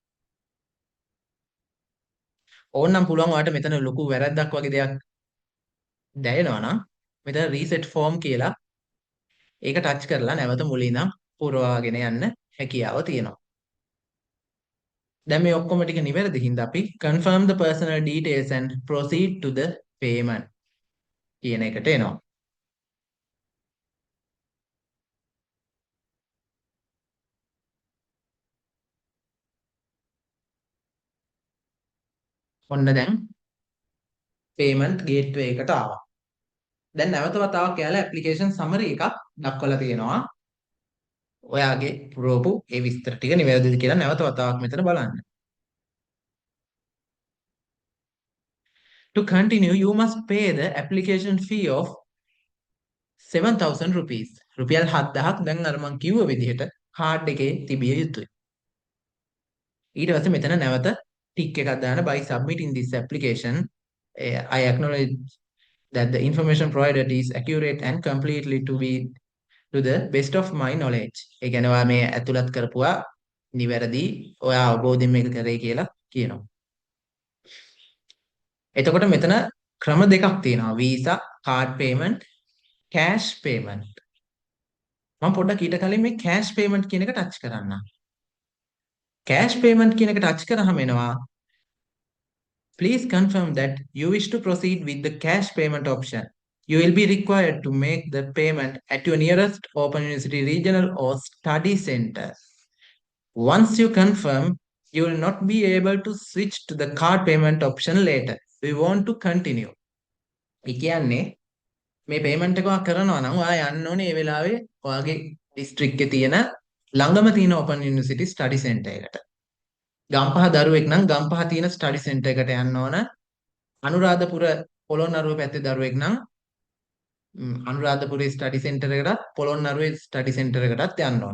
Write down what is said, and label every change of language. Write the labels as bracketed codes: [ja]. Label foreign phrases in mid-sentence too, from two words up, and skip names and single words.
[si] ඕනනම් පුළුවන් ඔයාට මෙතන ලොකු වැරද්දක් වගේ දෙයක් දැනෙනවා නම් මෙතන රීසෙට් ෆෝම් කියලා ඒක ටච් කරලා නැවත මුලින් ඉඳන් පුරවාගෙන යන්න හැකියාව තියෙනවා. දැන් මේ ඔක්කොම ටික නිවැරදි හින්දා අපි [en] confirm the personal details and proceed to the payment [si] කියන එකට එනවා. ඔන්න දැන් [en] payment gateway [si] එකට ආවා. දැන් නැවත වතාවක් යාලා [en] application summary [si] එකක් දක්වලා තියෙනවා. ඔයාගේ පුරවපු ඒ විස්තර ටික නිවැරදිද කියලා නැවත වතාවක් මෙතන බලන්න. [en] To continue, you must pay the application fee of 7,000 rupees. [si] රුපියල් 7,000ක් දැන් අර මං කිව්ව විදිහට කාඩ් එකේ තිබිය යුතුයි. ඊට පස්සේ මෙතන නැවත ටික් එකක් දාන්න [en] by submitting this application I acknowledge that the information provided is accurate and completely to the best of my knowledge. [si] ඒ කියන්නේ ඔයා මේ ඇතුළත් කරපුවා නිවැරදි ඔයා අවබෝධයෙන් මේක කරේ කියලා කියනවා. එතකොට මෙතන ක්‍රම දෙකක් තියෙනවා. [en] Visa, card payment, cash payment. [si] මම පොඩ්ඩක් ඊට කලින් මේ [en] cash payment [si] කියන එක ටච් කරන්න. [en] cash payment [si] කියන එක ටච් කරාම එනවා [en] Please confirm that you wish to proceed with the cash payment option. You will be required to make the payment at your nearest Open University regional or study center. Once you confirm, you will not be able to switch to the card payment option later. We want to continue. [si] ඒ කියන්නේ මේ පේමන්ට් එක ඔයා කරනවා නම් ඔයා යන්න ඕනේ ඒ වෙලාවේ ඔයාගේ ඩිස්ට්‍රික්ට් එකේ තියෙන ළඟම තියෙන [en] Open University study center [si] එකට. ගම්පහ දරුවෙක් නම් ගම්පහ තියෙන [en] study center [si] එකට යන්න ඕන. අනුරාධපුර පොළොන්නරුව පැත්තේ දරුවෙක් නම් අනුරාධපුරේ ස්ටඩි සෙන්ටර් එකටත් පොළොන්නරුවේ ස්ටඩි සෙන්ටර් එකටත් යන්න ඕන.